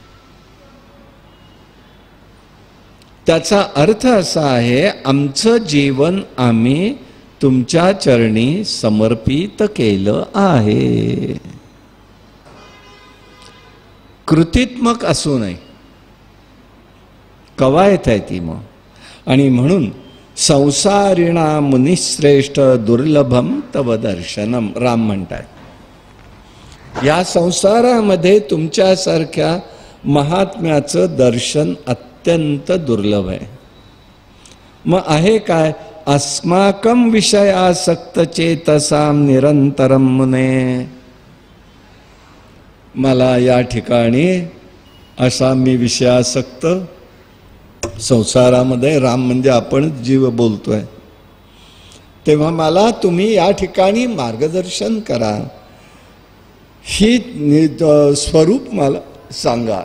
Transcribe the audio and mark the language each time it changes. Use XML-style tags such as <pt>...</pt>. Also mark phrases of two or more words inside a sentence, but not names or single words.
<mr>त्याचा अर्थ असा आहे, आमचं जीवन आम्ही तुमच्या चरणी समर्पित केलं आहे. कृतीत्मक असू नये, कवायत आहे ती मग. आणि म्हणून</mr> <sa>संसारिणा मुनिश्रेष्ठ दुर्लभम तव दर्शनम,</sa> <mr>राम म्हणतात. या संसारामध्ये तुमच्यासारख्या महात्म्याचं दर्शन अत्यंत दुर्लभ आहे. मग आहे काय?</mr> <sa>अस्माकं विषयासक्त चेतसाम निरंतरम मुने.</sa> <mr>मला या ठिकाणी असा मी विषयासक्त संसारामध्ये, राम म्हणजे आपण जीव बोलतोय, तेव्हा मला तुम्ही या ठिकाणी मार्गदर्शन करा, ही स्वरूप मला सांगा.</mr>